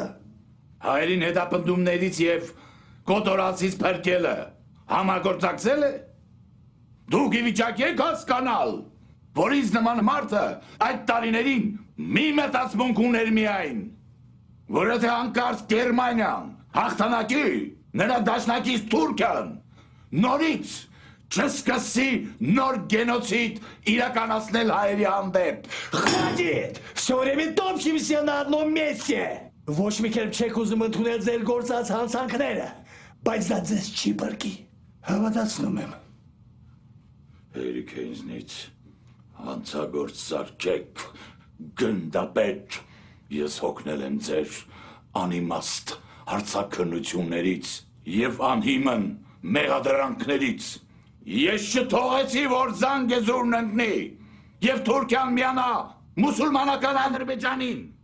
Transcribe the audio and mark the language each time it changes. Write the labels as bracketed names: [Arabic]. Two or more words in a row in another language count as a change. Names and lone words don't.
[Armenian] Հայերին հետապնդումներից և կոտորածից փրկելը համագործակցել է։ Դուք ի վիճակի եք հասկանալ, որ ինձ նման մարդը այդ տարիներին մի մտածմունք ուներ միայն, որ եթե հանկարծ Գերմանիան հաղթանակի նրա դաշնակից Թուրքիան նորից չսկսի նոր գենոցիդ իրականացնել հայերի հանդեպ։ [Russian] Хватит! Все время топчемся на одном месте! [Armenian] Ոչ մի կերպ չեք ուզում ընդունել ձեր գործած հանցանքները, բայց դա ձեզ չի բրկի։ Հավատացնում եմ։ Հերիք է ինձնից հանցագործ սարքեք, գնդապետ, ես հոգնել եմ ձեր անիմաստ հարցաքննություններից և անհիմն մեղադրանքներից։ Ես չթողեցի, որ Զանգեզուրն ընկնի և Թուրքիան միանա մուսուլմանական Ադրբեջանին։